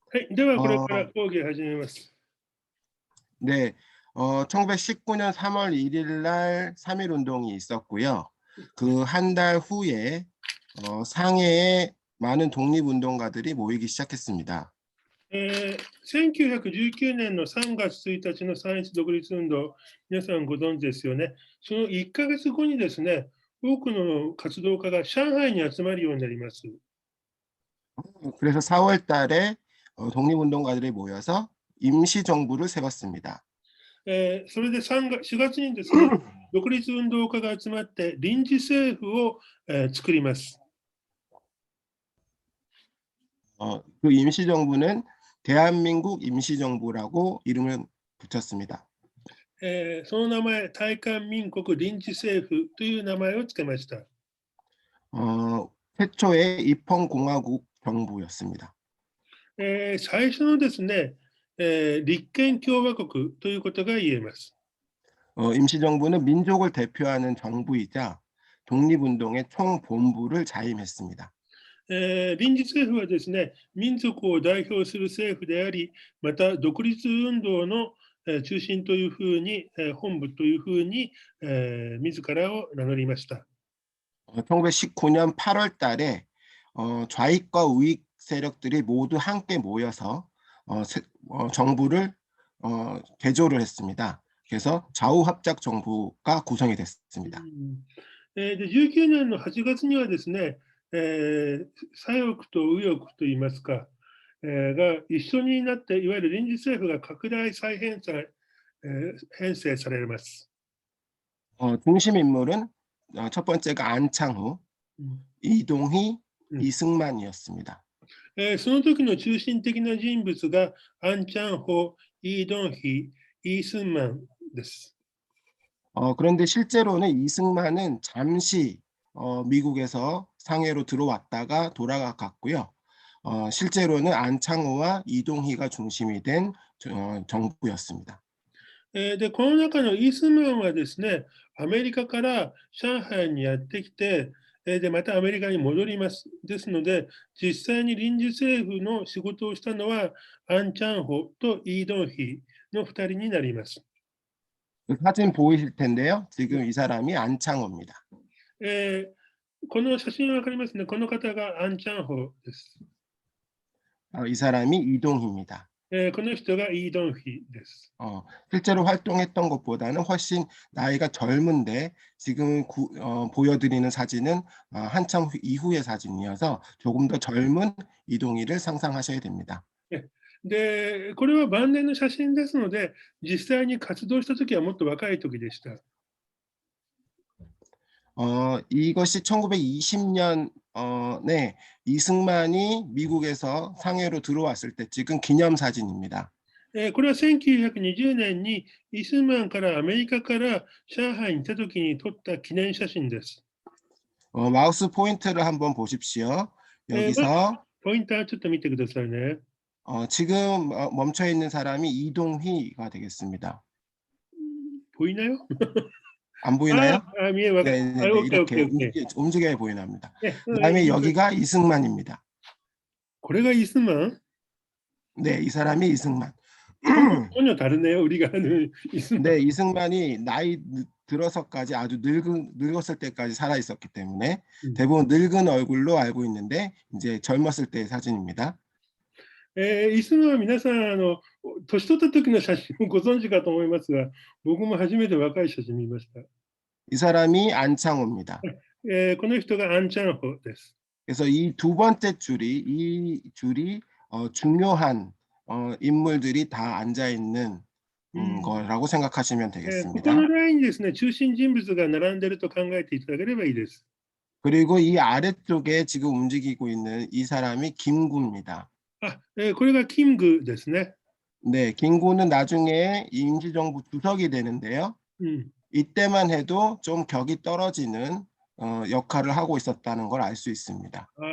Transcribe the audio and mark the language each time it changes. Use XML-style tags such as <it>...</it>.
<ja>ではこれから講義を始めます。</ja> <ko>네, 1919년 3월 1일 날 3.1 운동이 있었고요. 그 한 달 후에 상해에 많은 독립운동가들이 모이기 시작했습니다.</ko> <ja>1919年の3月1日の三一独立運動、皆さんご存知ですよね。その1ヶ月後にですね、多くの活動家が上海に集まるようになります。</ja> <ko>그래서 4월 달에 독립운동가들이 모여서 임시정부를 세웠습니다.</ko> <ja>それで4月にですね、独立運動家が集まって臨時政府を作ります。</ja> <ko>그 임시정부는 대한민국 임시정부라고 이름을 붙였습니다.</ko> <ja>その名前、大韓民国臨時政府という名前をつけました。</ja> <ko>최초의 입헌공화국 정부였습니다.</ko> <ja>最初のですね、立憲共和国ということが言えます。</ja> <ko>임시정부는 민족을 대표하는 정부이자 독립운동의 총본부를 자임했습니다.</ko> <ja>臨時政府はですね、民族を代表する政府であり、また独立運動の中心というふうに、本部というふうに、自らを名乗りました。</ja> <ko>1919년 8월 달에 좌익과 우익 세력들이 모두 함께 모여서 정부를 개조를 했습니다. 그래서 좌우합작 정부가 구성이 됐습니다.</ko> <ja>で19年の8月にはですね、左翼と右翼といいますか、が一緒になっていわゆる臨時政府が拡大再編成されます。</ja> <ko>중심 인물은 첫 번째가 안창후, 이동희, 이승만이었습니다.</ko> <ja>その時の中心的な人物がアンチャンホ、イ・ドンヒ、イ・スンマンです。</ja> <ko>그런데 실제로는 이승만은 잠시 미국에서 상해로 들어왔다가 돌아갔고요. 실제로는 안창호와 이동희가 중심이 된 정부였습니다.</ko> <ja>でこの中のイ・スンマンはですね、アメリカから上海にやってきて、でまたアメリカに戻ります。ですので、実際に臨時政府の仕事をしたのはアンチャンホとイ・ドンヒの2人になります。</ja> <ko>사진 보이실 텐데요. 지금 이 사람이 안창호입니다.</ko> <ja>この写真わかりますね。この方がアンチャンホです。</ja> <ko>이 사람이 이동희입니다.</ko> <ja>この人がイ・ドンヒです。</ja> <ko>실제로 활동했던 것보다는 훨씬 나이가 젊은데 지금 보여드리는 사진은 한참 이후의 사진이어서 조금 더 젊은 이동희를 상상하셔야 됩니다.</ko> <ja>で、これは晩年の写真ですので、実際に活動した時はもっと若い時でした。</ja> <ko>이것이 1920년 이승만이 미국에서 상해로 들어왔을 때 찍은 기념사진입니다.</ko> <ja>これは1920年にイスマンからアメリカから上海に行った時に撮った記念写真です。</ja> <ko>마우스 포인트를 한번 보십시오. ま 여기서</ko> <ja>ポインターちょっと見てくださいね。</ja> <ko>지금 멈춰 있는 사람이 이동희가 되겠습니다. 보이나요? 안 보이나요?</ko> <ja>미에 와.</ja> <ko>네, 네, 네, 오케이, 이렇게 오케이, 오케이. 움직여야 보이나 합니다. 네, 그다음에 여기가 이승만입니다.</ko> <ja>これがイスマン?</ja> <ko>네, 이 사람이 이승만. 전혀 다르네요. 우리가 아는 이스만. 네, 이승만이 나이 들어서까지 아주 늙었을 때까지 살아 있었기 때문에 대부분 늙은 얼굴로 알고 있는데 이제 젊었을 때의 사진입니다.</ko> <ja>イスマンは皆さん年取った時の写真をご存知かと思いますが、僕も初めて若い写真見ました。</ja> <ko>이 사람이 안창호입니다.</ko> <ja>この人がアンチャンホです。</ja> <ko>그래서 이 두 번째 이 줄이 중요한 인물들이 다 앉아 있는 거라고 생각하시면 こ 되겠습니다.</ko> <ja>このラインにですね、中心人物が並んでいると考えていただければいいです。</ja> <ko>그리고 이 아래쪽에 지금 움직이고 있는 이 사람이 김구입니다.</ko> <ja>これがキムグですね。</ja> <ko>네, 김구는 나중에 임시정부 주석이 되는데요. 이때만 해도 좀 격이 떨어지는 역할을 하고 있었다는 걸 알 수 있습니다.</ko>